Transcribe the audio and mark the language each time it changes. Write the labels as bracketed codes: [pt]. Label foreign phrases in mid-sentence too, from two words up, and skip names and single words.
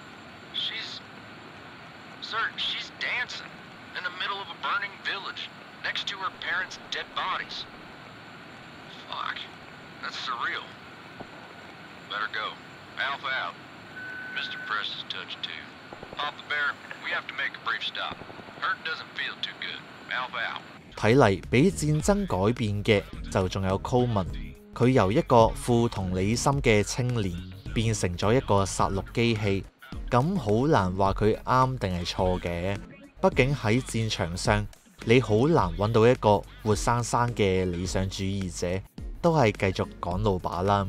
[en] She's dancing in the middle of a burning village, next to her parents' dead bodies. Fuck, that's surreal. Let her go. Alpha out. Mr. Press is touched too. Papa Bear, we have to make a brief stop. Hurt doesn't feel too good. Alpha out. [yue] 睇嚟俾戰爭改變嘅就仲有 Coleman， 佢由一個富同理心嘅青年變成咗一個殺戮機器，咁好難話佢啱定係錯嘅。畢竟喺戰場上，你好難揾到一個活生生嘅理想主義者，都係繼續趕路把啦。